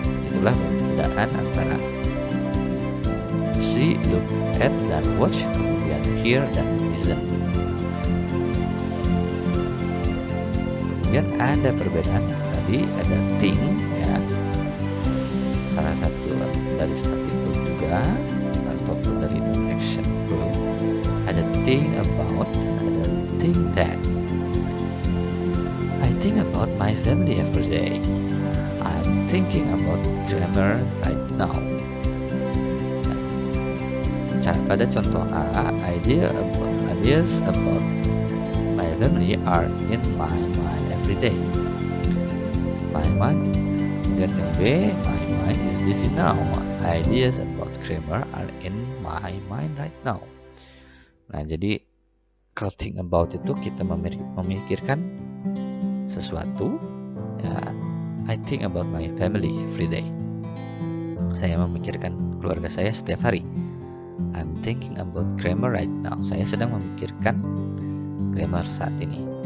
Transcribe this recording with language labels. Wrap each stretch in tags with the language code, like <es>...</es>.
<id>Itulah perbedaan antara see, look at, dan watch, kemudian hear dan listen. Kemudian ada perbedaan tadi, ada think, ya, salah satu dari stative verb juga ataupun dari action verb. Ada think about, ada think that.</id> <en>I think about my family every day. I'm thinking about grammar right now.</en> <id>Pada contoh A,</id> <en>ideas about my family are in my mind every day. My mind.</en> <id>Kemudian yang B,</id> <en>my mind is busy now. Ideas about grammar are in my mind right now.</en> <id>Nah, jadi Kalau think about itu kita memikirkan sesuatu.</id> <en>Ya, I think about my family every day.</en> <id>Saya memikirkan keluarga saya setiap hari.</id> <en>I'm thinking about grammar right now.</en> <id>Saya sedang memikirkan grammar saat ini.</id>